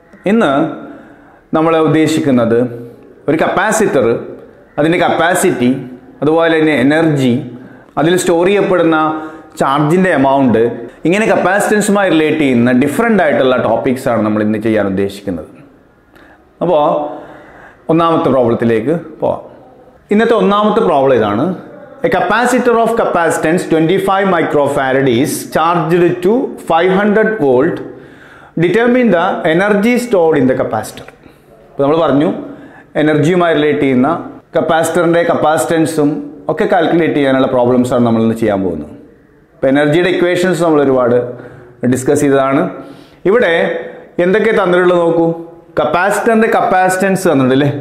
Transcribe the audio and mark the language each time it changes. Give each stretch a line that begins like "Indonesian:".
Malayalam: ഇന്ന് നമ്മൾ ഉദ്ദേശിക്കുന്നത് ഒരു കപ്പാസിറ്റർ, അതിൻ്റെ കപ്പാസിറ്റി, അതുപോലെ തന്നെ എനർജി, അതിൽ സ്റ്റോർ ചെയ്യപ്പെടുന്ന ചാർജിൻ്റെ എമൗണ്ട്, ഇങ്ങനെ കപ്പാസിറ്റൻസുമായി റിലേറ്റ് ചെയ്യുന്ന ഡിഫറെൻ്റ് ആയിട്ടുള്ള ടോപ്പിക്സാണ് നമ്മൾ ഇന്ന് ചെയ്യാൻ ഉദ്ദേശിക്കുന്നത്. അപ്പോൾ ഒന്നാമത്തെ പ്രോബ്ലത്തിലേക്ക് പോവാം. ഇന്നത്തെ ഒന്നാമത്തെ പ്രോബ്ലം ഇതാണ്.
English: A capacitor of capacitance 25 microfarad is charged to 500 volt. Determine the energy stored in the capacitor.
Malayalam: ഇപ്പോൾ നമ്മൾ പറഞ്ഞു എനർജിയുമായി റിലേറ്റ് ചെയ്യുന്ന കപ്പാസിറ്ററിൻ്റെ കപ്പാസിറ്റൻസും ഒക്കെ കാൽക്കുലേറ്റ് ചെയ്യാനുള്ള പ്രോബ്ലംസാണ് നമ്മളിന്ന് ചെയ്യാൻ പോകുന്നത്. ഇപ്പോൾ എനർജിയുടെ ഇക്വേഷൻസ് നമ്മൾ ഒരുപാട് ഡിസ്കസ് ചെയ്തതാണ്. ഇവിടെ എന്തൊക്കെ തന്നിട്ടുള്ളത് നോക്കൂ. കപ്പാസിറ്ററിൻ്റെ കപ്പാസിറ്റൻസ് തന്നിട്ടുണ്ടല്ലേ.